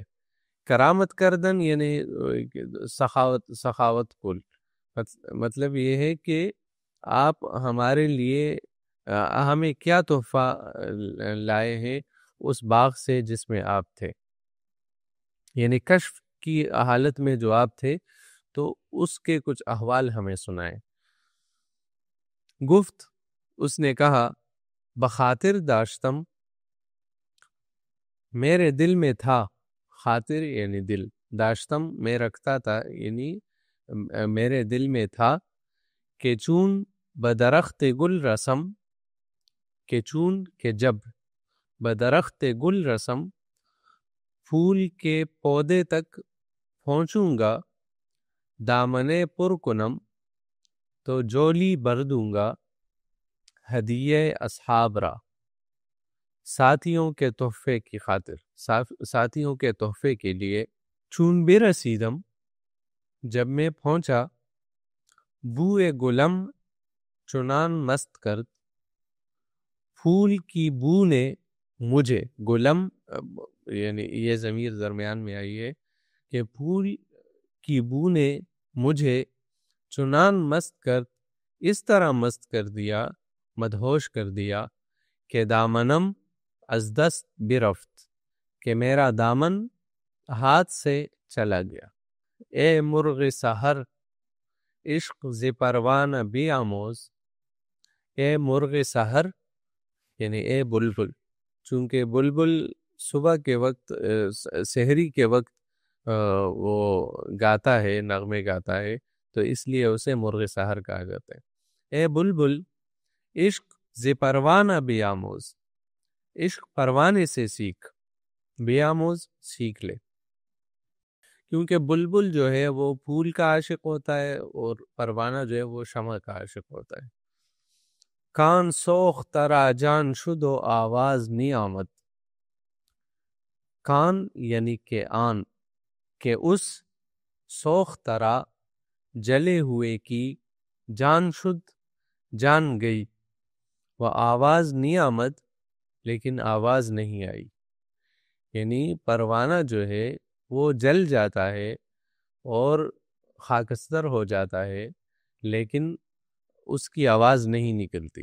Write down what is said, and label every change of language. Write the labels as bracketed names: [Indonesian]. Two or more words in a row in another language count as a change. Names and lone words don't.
[Persian] کرامت کردن [Urdu] یعنی سخاوت کل، مطلب یہ ہے کہ آپ ہمارے لیے ہمیں کیا تحفہ لائے ہیں اس باغ سے جس میں آپ تھے، یعنی کشف کی حالت میں جو آپ تھے تو اس کے کچھ احوال ہمیں سنائے۔ گفت، اس نے کہا، [Persian] بخاطر داشتم، [Urdu] میرے دل میں تھا، خاطر یعنی دل، داشتم میں رکھتا تھا یعنی میرے دل میں تھا، کہ [Persian] چون بدرخت گل رسم، [Urdu] کہ چون کہ جب [Persian] بدرخت گل رسم، [Urdu] پھول کے پودے تک پہنچوں گا، [Persian] دامنے پر کنم، [Urdu] تو جولی بھر دوں گا، [Persian] ہدیہ اصحاب را، [Urdu] ساتھیوں کے تحفے کی خاطر، ساتھیوں کے تحفے کے لیے۔ [Persian] چون بے رسیدم، [Urdu] جب میں پہنچا، [Persian] بوئے گلم چنان مست کرد، [Urdu] پھول کی بو نے مجھے، گلم یعنی یہ ضمیر درمیان میں آئی ہے کہ پھول کی بو نے مجھے [Persian] چنان مست کرد، [Urdu] اس طرح مست کر دیا، مدہوش کر دیا، کہ [Persian] دامنم از دست برفت، [Urdu] کہ میرا دامن ہاتھ سے چلا گیا۔ [Persian] اے مرغ سحر عشق ز پروانہ بیاموز، [Urdu] اے مرغ سحر یعنی اے بلبل، چونکہ بلبل صبح کے وقت، سحری کے وقت وہ گاتا ہے، نغمے گاتا ہے، تو اس لیے اسے مرغ سحر کہا جاتا ہے۔ [Persian] اے بلبل عشق ز پروانہ بیاموز، [Urdu] عشق پروانے سے سیکھ، بیاموز سیکھ لے، کیونکہ بلبل جو ہے وہ پھول کا عاشق ہوتا ہے اور پروانہ جو ہے وہ شمع کا عاشق ہوتا ہے۔ [Persian] کان سوخ ترا جان شد و آواز نی آمد، کان [Urdu] یعنی کہ آن، کہ اس [Persian] سوخ ترا [Urdu] جلے ہوئے کی، [Persian] جان شد [Urdu] جان گئی، [Persian] و آواز نی آمد [Urdu] لیکن آواز نہیں آئی، یعنی پروانہ جو ہے وہ جل جاتا ہے اور خاکستر ہو جاتا ہے، لیکن اس کی آواز نہیں نکلتی.